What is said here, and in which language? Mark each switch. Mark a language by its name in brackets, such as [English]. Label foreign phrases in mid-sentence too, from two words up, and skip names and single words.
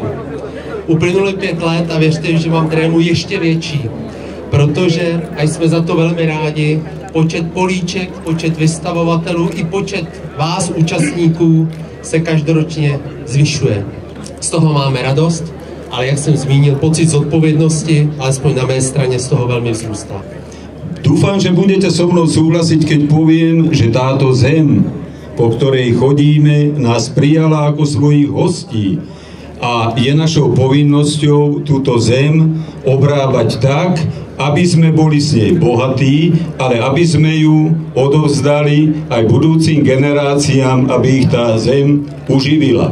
[Czech] Uplynuly 5 let a věřte, že mám trému ještě větší, protože, a jsme za to velmi rádi, počet políček, počet vystavovatelů i počet vás, účastníků, se každoročně zvyšuje. Z toho máme radost, ale jak jsem zmínil, pocit zodpovědnosti, alespoň na mé straně, z toho velmi vzrůstá. [Slovak] Dúfam, že budete so mnou súhlasiť, keď poviem, že táto zem, po ktorej chodíme, nás prijala ako svojich hostí a je našou povinnosťou túto zem obrábať tak, aby sme boli s nej bohatí, ale aby sme ju odovzdali aj budúcim generáciám, aby ich tá zem uživila.